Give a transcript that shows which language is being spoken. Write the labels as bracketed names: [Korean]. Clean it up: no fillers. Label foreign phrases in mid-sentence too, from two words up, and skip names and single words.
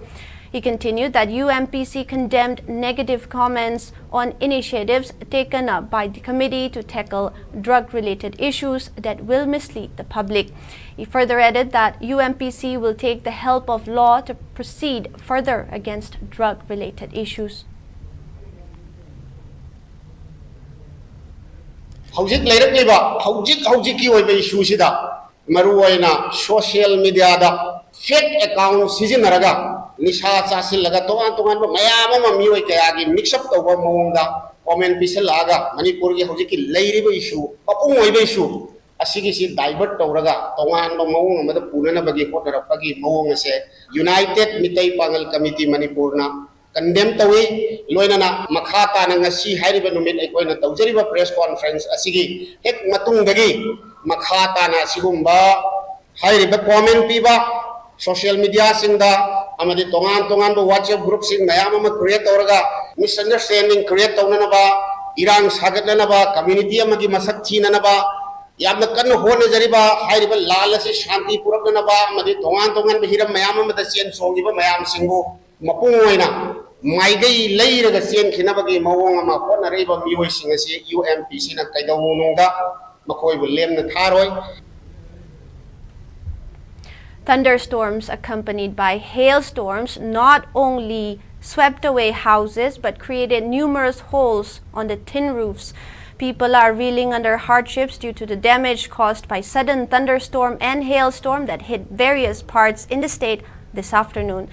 [English] He continued that UMPC condemned negative comments on initiatives taken up by the committee to tackle drug-related issues that will mislead the public. He further added that UMPC will take the help of law to proceed further against drug-related issues. [Manipuri] Hojik leirikliba hojik ki oiba issue sida maru oina [English] social media [Manipuri] da [English] fake account [Manipuri] sizinaraga nisha chasilaga tongan mayam ama mioi kaya gi [English] mix up [Manipuri] tawba mawonga comment pisalaga Manipur gi hojik ki leiriba issue papung oiba issue asigi si divert tawraga tongan mawong amada punana bagi hotarapagi mawong ase United Meitei Pangal Committee Manipur na condemn tawi loinana makhata na ngasi hairiba numit ay koina tawjariba [English] press conference [Manipuri] asigi hek matung dagi makhata na sigumba hairiba comment piba [English] social media [Manipuri] singda amadi tongan bo [English] WhatsApp group [Manipuri] sing mayam ama create tawraga [English] misunderstanding create [Manipuri] tawna ba irang sagatna ba community amagi masak thina na ba yamna kan hone jariba hairiba lal se shanti purakna ba amadi tongan hiram mayam ama da chen songiba mayam singo mapung oina maigai leiraga sen khinabagi mawong ama honareba mioi singasi UMPC na kaidawunungda makoibu lemna tharoi. [English] Thunderstorms accompanied by hailstorms not only swept away houses but created numerous holes on the tin roofs. People are reeling under hardships due to the damage caused by sudden thunderstorm and hailstorm that hit various parts in the state this afternoon.